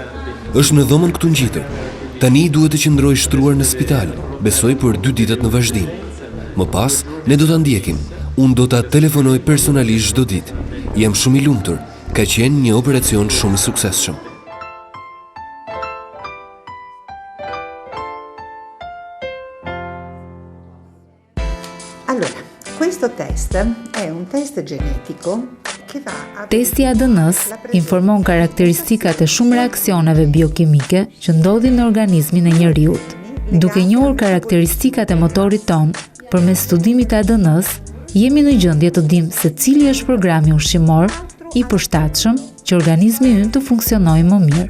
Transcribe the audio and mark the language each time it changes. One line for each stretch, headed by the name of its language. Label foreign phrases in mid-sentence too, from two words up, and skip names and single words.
Albanian: Është në dhomën këtu ngjitër. Tani duhet të qëndrojë shtruar në spital, besoj për 2 ditët në vazhdim. Më pas, ne do ta ndjekim. Unë do ta telefonoj personalisht çdo ditë. Jam shumë i lumtur. Ka qenë një operacion shumë i suksesshëm.
Italian: Allora, questo test è un test genetico che va a...
Albanian: Testi ADN-s informon karakteristikat e shumë reaksioneve biokimike që ndodhin në organizmin e njeriut. Duke njohur karakteristikat e motorit ton, përmes studimit të ADN-s, jemi në gjendje të dimë se cili është programi ushqimor i përshtatshëm që organizmi ynë të funksionojë më mirë.